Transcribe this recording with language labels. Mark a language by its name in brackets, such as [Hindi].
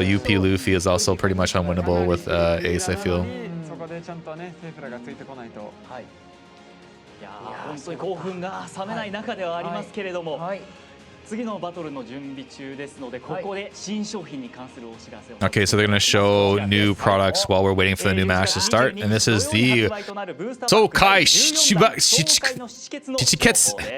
[English] UP Luffy is also pretty much unwinnable with Ace, I feel. [Japanese] ちゃんとね、セーフラがついてこないと。はい。いやー、本当に興奮が冷めない中ではありますけれども、次のバトルの準備中ですので、ここで新商品に関するお知らせを。 [English] Okay, so they're gonna show new products while we're waiting for the new match to start, and this is the Sokai Shichiketsu.